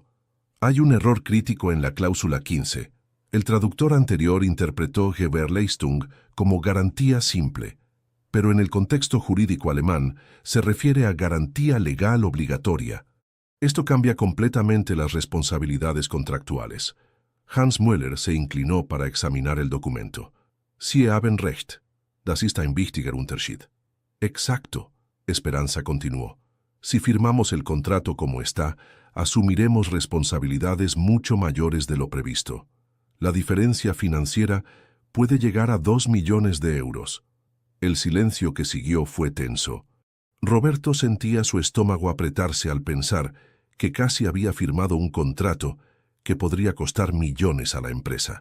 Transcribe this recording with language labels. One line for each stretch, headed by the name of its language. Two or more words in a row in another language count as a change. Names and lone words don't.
Spanish: Hay un error crítico en la cláusula 15. El traductor anterior interpretó Gewährleistung como garantía simple, pero en el contexto jurídico alemán se refiere a garantía legal obligatoria. Esto cambia completamente las responsabilidades contractuales. Hans Möller se inclinó para examinar el documento.
German: «Sie haben recht. Das ist ein wichtiger Unterschied».
Spanish: «Exacto», Esperanza continuó. «Si firmamos el contrato como está, asumiremos responsabilidades mucho mayores de lo previsto. La diferencia financiera puede llegar a 2 millones de euros». El silencio que siguió fue tenso. Roberto sentía su estómago apretarse al pensar que casi había firmado un contrato que podría costar millones a la empresa.